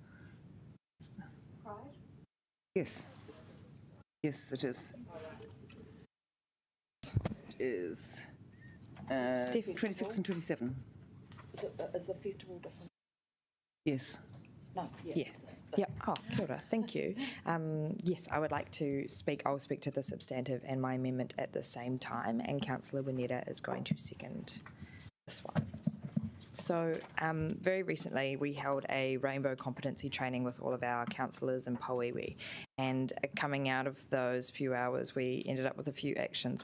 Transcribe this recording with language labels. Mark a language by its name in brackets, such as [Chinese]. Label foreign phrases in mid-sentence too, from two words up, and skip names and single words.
[English] Yes. Yes, it is. It is 26 and 27. Is the festival different? Yes. No. Yes. Yep. [Māori] Oh, kia ora. [English] Thank you. Yes, I would like to speak. I'll speak to the substantive and my amendment at the same time, and Councillor Wineta is going to second this one. So very recently we held a rainbow competency training with all of our councillors in Pauiwi, and coming out of those few hours we ended up with a few actions.